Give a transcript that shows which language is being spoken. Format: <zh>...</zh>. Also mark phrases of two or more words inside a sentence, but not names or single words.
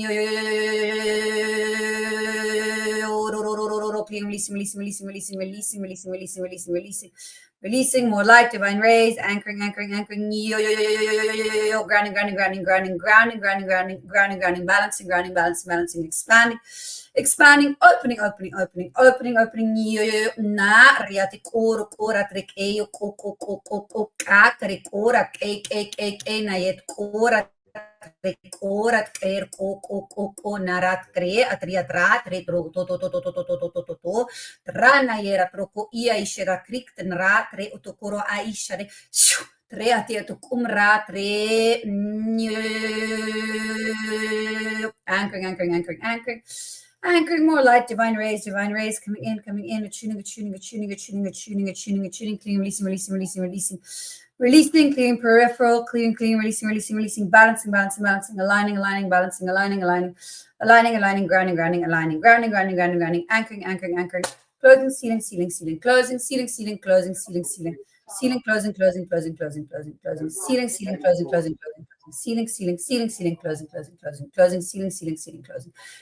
<en>Releasing, releasing, releasing, releasing, releasing, releasing, releasing, releasing, releasing. Releasing more light, divine rays, anchoring, anchoring, anchoring, grounding, grounding, grounding, grounding, grounding, grounding, grounding, grounding, grounding, balancing, grounding, balancing, balancing, expanding, expanding, opening, opening, opening, opening, opening, na riati koro kora trek eyo ko ka trek kora ke na yet kora ora ter ko narat kre atria tra tre tro to rana yera troko ia ishera krik tenra tre otokoro aishare tre atia to kumra tre anchoring, anchoring, anchoring, anchoring. Anchoring, more light, divine rays coming in, attuning, attuning, attuning, attuning, attuning, attuning, attuning, clean, releasing, releasing, releasing, releasing, releasing, clean, peripheral, clean, clean, releasing, releasing, releasing, balancing, balancing, balancing, aligning, aligning, balancing, aligning, aligning, aligning, aligning, grounding, grounding, aligning, grounding, grounding, grounding, grounding, anchoring, anchoring, anchoring, closing, sealing, sealing, sealing, closing, sealing, sealing, closing, sealing, sealing, sealing, closing, closing, closing, closing, closing, closing, sealing, sealing, closing, closing, closing, sealing, sealing, sealing, sealing, closing, closing, closing, closing, sealing, sealing, sealing, closing.</en>